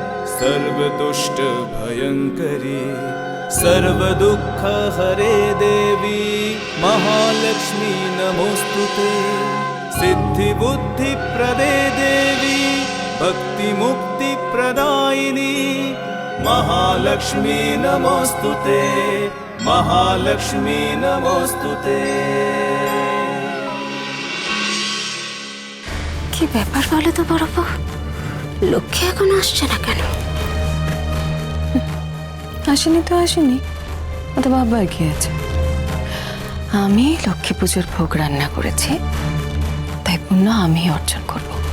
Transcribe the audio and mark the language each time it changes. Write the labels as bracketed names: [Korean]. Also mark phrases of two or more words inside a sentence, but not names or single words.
[Sanskrit] सर्वतुष्टभयङ्करी सर्वदुःखहरे देवी महालक्ष्मी नमोस्तुते सिद्धिबुद्धिप्रदे देवी भक्तिमुक्तिप्रदायिनी महालक्ष्मी नमोस्तुते महालक्ष्मी नमोस्तुते। [Bangla] কি ব্যাপার বলো তো বড় বউ, লক্ষ্মী এখন আসছে না কেন? আসেনি তো আসেনি, অত ভাববার কি আছে? আমি লক্ষ্মী পুজোর ভোগ রান্না করেছি, তাই পুণ্য আমি অর্জন করব।